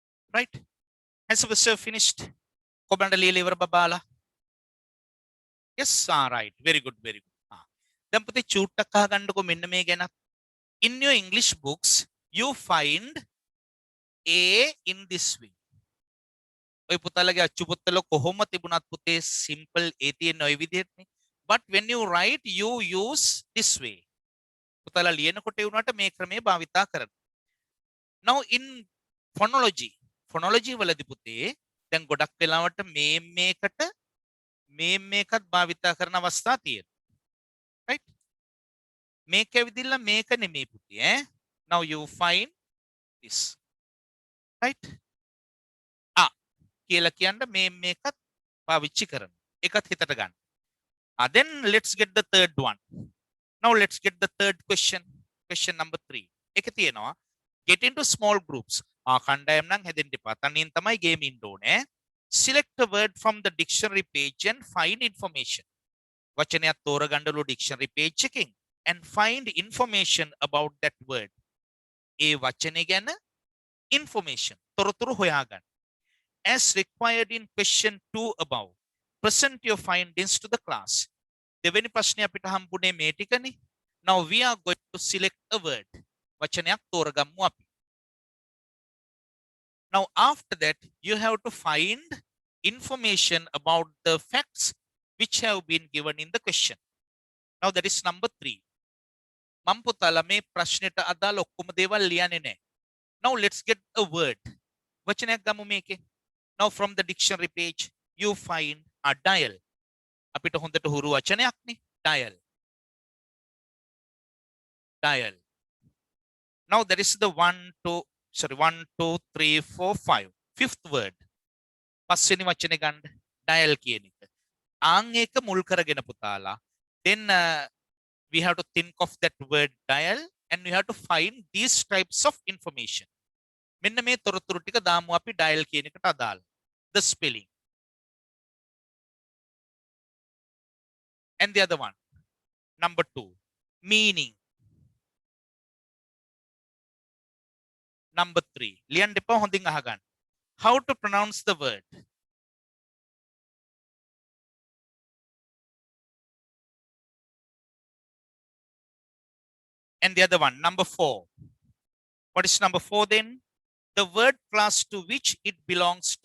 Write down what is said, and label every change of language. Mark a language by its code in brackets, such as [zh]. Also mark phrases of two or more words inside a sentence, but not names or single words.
[en] right? Has Mr. finished? Komanda [si] ලියලා ඉවර බබාලා? [en] Yes, right. Very good, very good. [si] දැන් පුතේ චූට්ටක් අහගන්නකො මෙන්න මේ ගැන. [en] In your English books, you find A in this way. [si] ඔය පුතාලගේ අච්චු පොත්වල කොහොම තිබුණත් පුතේ [en] simple A [si] තියෙන ඔය විදිහටනේ. [en] But when you write, you use this way. [si] පුතාලා ලියනකොට ඒ උනාට මේ ක්‍රමය භාවිතා කරන්න. [en] Now in phonology [si] වලදී පුතේ දැන් ගොඩක් වෙලාවට මේකත් භාවිතා කරන අවස්ථා තියෙනවා. Right? මේක ඇවිදින්න මේක නෙමෙයි පුතේ ඈ. [en] Now you find this. Right? [si] කියලා කියන්න මේකත් පාවිච්චි කරන්න. ඒකත් හිතට ගන්න. [en] Then let's get the third one. Now let's get the third question. Question number 3. [si] එකේ තියෙනවා [en] get into small groups. [si] කණ්ඩායම් නම් හැදෙන්න එපා. තනියෙන් තමයි game ඉන්න ඕනේ. [en] Select a word from the dictionary page and find information. [si] වචනයක් තෝරගන්නලු [en] dictionary page [si] එකෙන් [en] and find information about that word. [si] ඒ වචනේ ගැන information තොරතුරු හොයාගන්න. [en] As required in question 2 above, present your findings to the class. [si] දෙවෙනි ප්‍රශ්නේ අපිට හම්බුනේ මේ ටිකනේ. [en] Now we are going to select a word. [si] වචනයක් තෝරගමු අපි. [en] Now after that you have to find information about the facts which have been given in the question. Now that is number 3. [si] මම පුතාලා මේ ප්‍රශ්නෙට අදාළ ඔක්කොම දේවල් ලියන්නේ නැහැ. [en] Now let's get a word. [si] වචනයක් ගමු මේකේ. [en] Now from the dictionary page you find a dial. [si] අපිට හොඳට හුරු වචනයක් නේ dial. Dial. [en] Now there is the 1 2 3 4 5. Fifth word. [si] පස්වෙනි වචනේ ගන්න dial කියන එක. ආන් එක මුල් කරගෙන පුතාලා. [en] Then we have to think of that word dial and we have to find these types of information. [si] මෙන්න මේ තොරතුරු ටික දාමු අපි dial කියන එකට අදාළ. [en] The spelling. And the other one. Number 2. Meaning. Number 3. [si] ලියන්න එපා හොඳින් අහගන්න. [en] How to pronounce the word. And the other one. Number 4. What is number 4 then? The word class to which it belongs to.